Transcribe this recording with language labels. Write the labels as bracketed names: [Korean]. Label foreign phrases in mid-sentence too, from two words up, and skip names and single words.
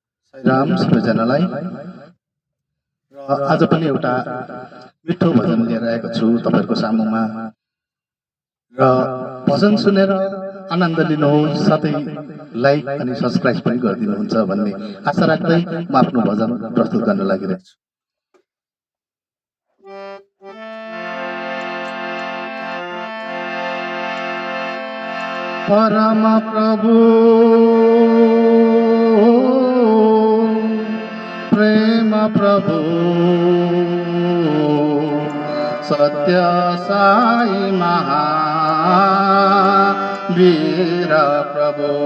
[Nepali] साईराम सबैजनालाई र आज पनि एउटा मिठो भजन लिएर आएको छु तपाईहरुको सामुमा र भजन सुनेर आनन्द लिनुहोस् साथै लाइक अनि सब्स्क्राइब पनि गरिदिनुहुन्छ भन्ने आशा राख्दै म आफ्नो भजन प्रस्तुत गर्न लागिरहेको छु। परम प्रभु प्रेम प्रभु सत्य साई महावीर प्रभु